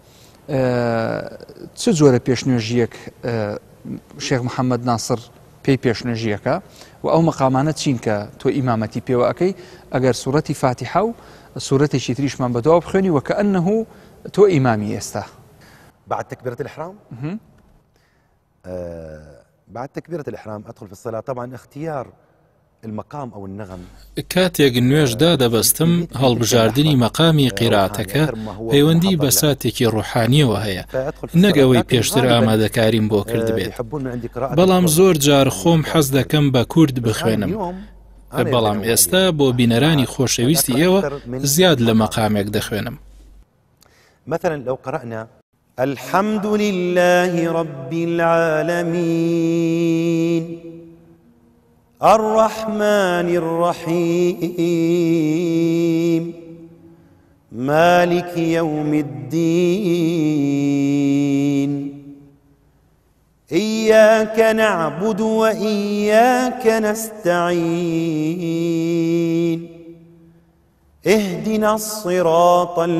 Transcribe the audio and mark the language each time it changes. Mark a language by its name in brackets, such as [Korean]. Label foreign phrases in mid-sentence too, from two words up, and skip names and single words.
[Central Kurdish] چ جۆرە پێشنوێژیەک شێخ محەممەد ناسر پێی پێشنوێژیەکە و ئەو مەقامانە چین کە تۆ ئیمامەتی پێوە ئەەکەی ئەگەر سوورەتی فاتیحە و سوورەتێکی تریشمان بەدەوا بخوێنی وەکەئەنەهو تۆ ئیمامی ئێستا. [Arabic] بعد تكبيرة الإحرام بعد تكبيرة الإحرام أدخل في الصلاة. طبعا اختيار المقام أو النغم [Central Kurdish] کاتێک نوێژدا دەبەستم هەڵبژاردننی مەقامی قیراتەکە پەیوەندی بە ساتێکی ڕوحانیەوە هەیە، نەگەوەی پێشتر ئامادەکاریم بۆ کرد بێت. بەڵام زۆر جار خۆم حەز دەکەم بە کورد بخوێنم، بەڵام ئێستا بۆ بینەرانی خۆشەویستی ئێوە زیاد لە مەقامێک دەخوێنم. [Arabic] مثلا لو قرأنا الحمد لله رب العالمين الرحمن الرحيم مالك يوم الدين إياك نعبد وإياك نستعين اهدنا الصراط